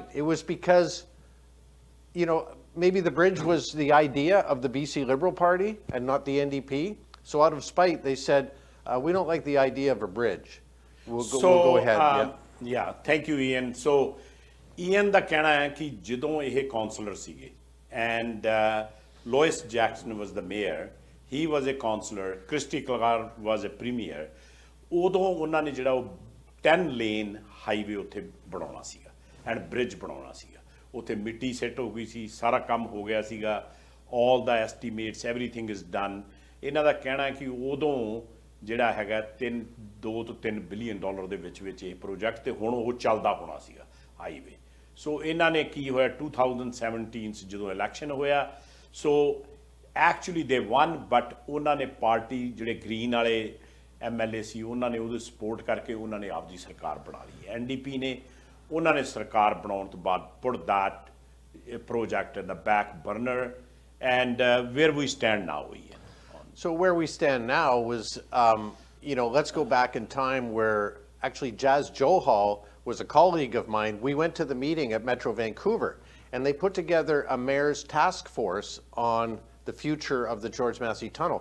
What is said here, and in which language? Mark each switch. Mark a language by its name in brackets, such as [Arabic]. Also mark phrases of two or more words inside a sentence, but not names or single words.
[English] It was because, maybe the bridge was the idea of the BC Liberal Party and not the NDP. So out of spite, they said, we don't like the idea of a bridge. We'll go ahead. Yeah, thank you, Ian. So, Ian [Punjabi] ਦਾ ਕਹਿਣਾ ਹੈ ਕਿ ਜਦੋਂ ਇਹ ਕਾਉਂਸਲਰ ਸੀਗੇ [English] and Lois Jackson was the mayor, he was a councillor, Christy Clark was a premier, [Punjabi] ਉਦੋਂ ਉਹਨਾਂ ਨੇ ਜਿਹੜਾ ਉਹ [English] 10 lane [Punjabi] ਹਾਈਵੇ ਉੱਥੇ ਬਣਾਉਣਾ ਸੀਗਾ ਐਂਡ ਬ੍ਰਿਜ ਬਣਾਉਣਾ ਸੀਗਾ ਉੱਥੇ ਮਿੱਟੀ ਸੈੱਟ ਹੋ ਗਈ ਸੀ ਸਾਰਾ ਕੰਮ ਹੋ ਗਿਆ ਸੀਗਾ [English] all the estimates everything is done [Punjabi] ਇਹਨਾਂ ਦਾ ਕਹਿਣਾ ਹੈ ਕਿ ਉਦੋਂ ਜਿਹੜਾ ਹੈਗਾ 2 ਤੋਂ 3 ਬਿਲੀਅਨ ਡਾਲਰ ਦੇ ਵਿੱਚ ਇਹ ਪ੍ਰੋਜੈਕਟ ਤੇ ਹੁਣ ਉਹ ਚੱਲਦਾ ਹੋਣਾ ਸੀਗਾ ਹਾਈਵੇ ਸੋ ਇਹਨਾਂ ਨੇ ਕੀ ਹੋਇਆ 2017 ਚ ਜਦੋਂ ਇਲੈਕਸ਼ਨ ਹੋਇਆ [English] so actually they won but [Punjabi] ਉਹਨਾਂ ਨੇ ਪਾਰਟੀ ਜਿਹੜੇ ਗ੍ਰੀਨ ਵਾਲੇ MLA ਸੀ ਉਹਨਾਂ ਨੇ ਉਹਦੀ ਸਪੋਰਟ ਕਰਕੇ ਉਹਨਾਂ ਨੇ ਆਪਦੀ ਸਰਕਾਰ ਬਣਾ ਲਈ NDP ਨੇ ਉਹਨਾਂ ਨੇ ਸਰਕਾਰ ਬਣਾਉਣ ਤੋਂ ਬਾਅਦ [English] put that project in the back burner and where we stand now Ian. So where we stand now was, let's go back in time where actually Jazz Johal was a colleague of mine. We went to the meeting at Metro Vancouver, and they put together a mayor's task force on the future of the George Massey Tunnel.